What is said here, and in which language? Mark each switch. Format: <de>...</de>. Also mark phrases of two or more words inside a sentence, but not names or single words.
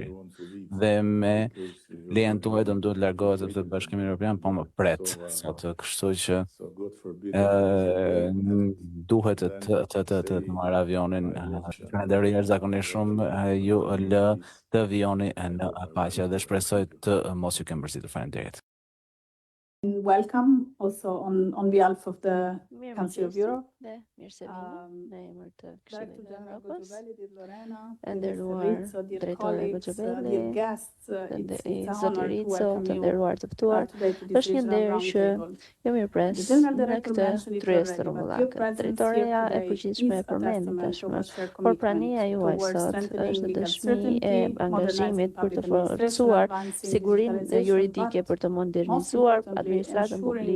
<sq>Dhe me lejen tuaj do duhet largohet sepse Bashkimi Evropian po më pret sot, kështu që duhet të marr avionin. Falenderoj jashtëzakonisht shumë, ju lë të vijoni në paqe dhe shpresoj të mos ju kem përzitur. Faleminderit.</sq> <en>Welcome also on behalf of the Council of Europe.</en> <sq>And nderuar drejtori Boxhabeli dhe zoti Rizzo, të nderuar të ftuar. Është një nder që jo mirëpres në këtë tryezë të rrumullakët. Drejtoreja e përgjithshme e përmendi tashmë, por prania juaj sot është dëshmi e angazhimit për të forcuar sigurinë juridike, për të modernizuar administratën publike.</sq>